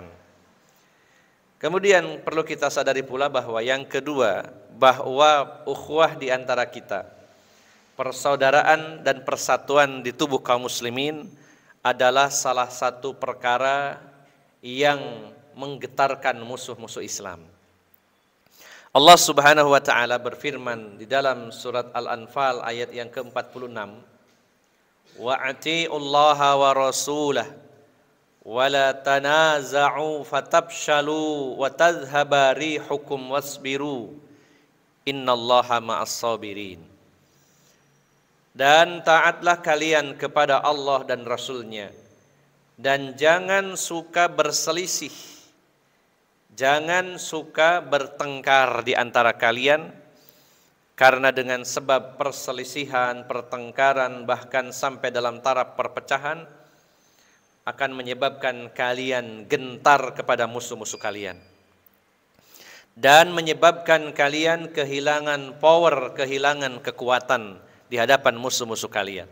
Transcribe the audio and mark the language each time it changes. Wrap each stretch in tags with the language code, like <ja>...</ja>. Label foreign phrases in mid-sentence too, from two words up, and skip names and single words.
<id>Kemudian perlu kita sadari pula bahwa yang kedua, bahwa ukhuwah di antara kita, persaudaraan dan persatuan di tubuh kaum muslimin adalah salah satu perkara yang menggetarkan musuh-musuh Islam. Allah</id> <ar>سبحانه وتعالى</ar> <id>berfirman di dalam surat Al-Anfal ayat yang ke-46,</id> <ar>وأطيعوا الله ورسوله ولا تنازعوا فتفشلوا وتذهب ريحكم واصبروا إن الله مع الصابرين.</ar> <id>Dan taatlah kalian kepada Allah dan Rasul-Nya, dan jangan suka berselisih, jangan suka bertengkar di antara kalian, karena dengan sebab perselisihan, pertengkaran, bahkan sampai dalam taraf perpecahan akan menyebabkan kalian gentar kepada musuh-musuh kalian dan menyebabkan kalian kehilangan power, kehilangan kekuatan di hadapan musuh-musuh kalian.</id>